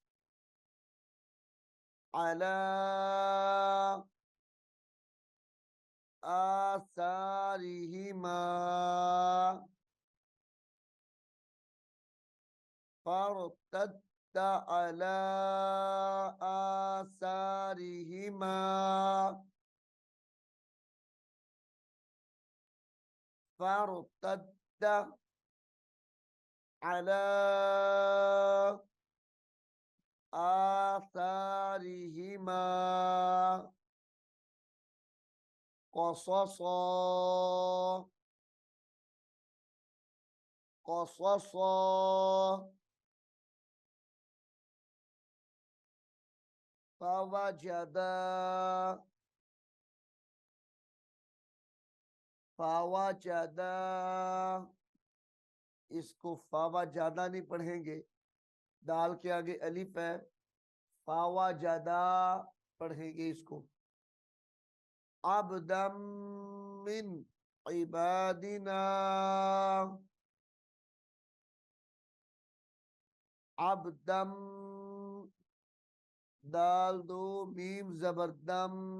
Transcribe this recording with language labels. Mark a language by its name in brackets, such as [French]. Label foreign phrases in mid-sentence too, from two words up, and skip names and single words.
[Arabic] على آثارهما فارتدا على آثارهما فارتدا على آثارهما قصصا قصصا فوجدا فوجدا. [Hindi] इसको फवजदा नहीं पढ़ेंगे, दाल के आगे अलिफ है, फवजदा पढ़ेंगे इसको। [Arabic] عبدا من عبادنا عبدا [Hindi] दाल दो मीम जबरदम